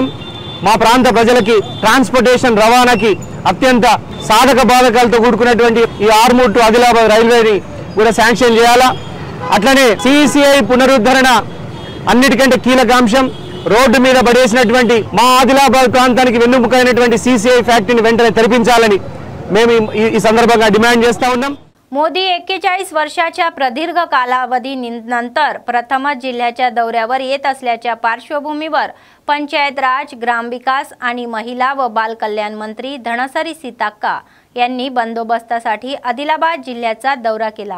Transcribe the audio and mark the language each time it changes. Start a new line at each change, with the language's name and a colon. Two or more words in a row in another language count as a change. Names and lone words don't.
Telugu: మా ప్రాంత ప్రజలకి ట్రాన్స్పోర్టేషన్ రవాణాకి అత్యంత సాధక బాధకాలతో కూడుకున్నటువంటి ఈ ఆర్మూర్ టు ఆదిలాబాద్ రైల్వేని కూడా శాంక్షన్ చేయాలా. అట్లనే CCI పునరుద్ధరణ అన్నిటికంటే కీలక అంశం. రోడ్డు మీద పడేసినటువంటి మా ఆదిలాబాద్ ప్రాంతానికి వెన్నుముకైనటువంటి CCI ఫ్యాక్టరీని వెంటనే తెరిపించాలని మేము ఈ సందర్భంగా డిమాండ్ చేస్తా ఉన్నాం.
Marathi: मोदी 41 वर्षाच्या प्रदीर्घ कालावधीनंतर प्रथमच जिल्ह्याच्या दौऱ्यावर येत असल्याच्या पार्श्वभूमीवर पंचायत राज, ग्रामविकास आणि महिला व बाल कल्याण मंत्री धनसरी सीताक्का यांनी बंदोबस्तासाठी आदिलाबाद जिल्ह्याचा दौरा केला.